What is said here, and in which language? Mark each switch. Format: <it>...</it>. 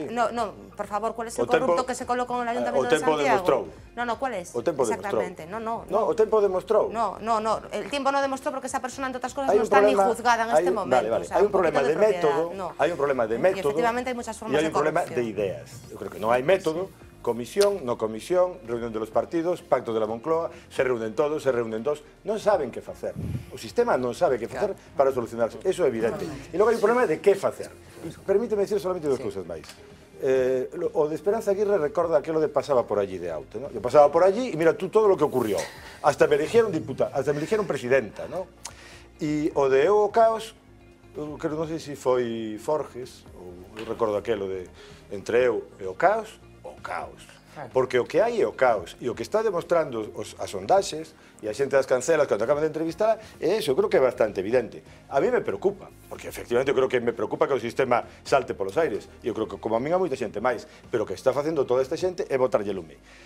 <es>No, por favor, ¿cuál es el corrupto que se colocó en el Ayuntamiento de Santiago?</es> <gl>O tempo demostrou.</gl> <es>No, ¿cuál es?</es> <gl>O tempo demostrou.</gl> <es>Exactamente. No,</es> <gl>o tempo demostrou.</gl> <es>No, el tiempo no demostró porque esa persona, entre otras cosas, no está ni juzgada en este momento.</es> <gl>Vale. Hai un problema de método. Hai un problema de método.</gl> <es>Y efectivamente hay muchas formas de corrupción.</es> <gl>E hai un problema de ideas. Eu creo que non hai método.</gl> <es>Comisión, no comisión, reunión de los partidos, pacto de la Moncloa, se reúnen todos, se reúnen dos,</es> <gl>non saben que facer. O sistema non sabe que facer para solucionarse, eso é evidente. E logo hai un problema de que facer.</gl> <es>Permíteme decir solamente dos cousas máis.</es> <gl>O de Esperanza Aguirre recorda aquilo de</gl> <es>pasaba por allí de auto,</es> <gl>¿no?</gl> <es>Yo pasaba por allí y mira tú todo lo que ocurrió. Hasta me eligieron diputada, hasta me eligieron presidenta, ¿no?</es> <gl>E o de Eu o Caos, creo, non sei se foi Forges, ou eu recordo aquelo de entre eu e o Caos, porque o que hai é o caos e o que está demostrando as sondaxes e a xente das cancelas cando acaban de entrevistar é eso, eu creo que é bastante evidente.</gl> <es>A mí me preocupa,</es> <gl>porque efectivamente eu creo que me preocupa que o sistema salte polos aires e eu creo que como a min a moita xente máis, pero o que está facendo toda esta xente é botarlle lume.</gl>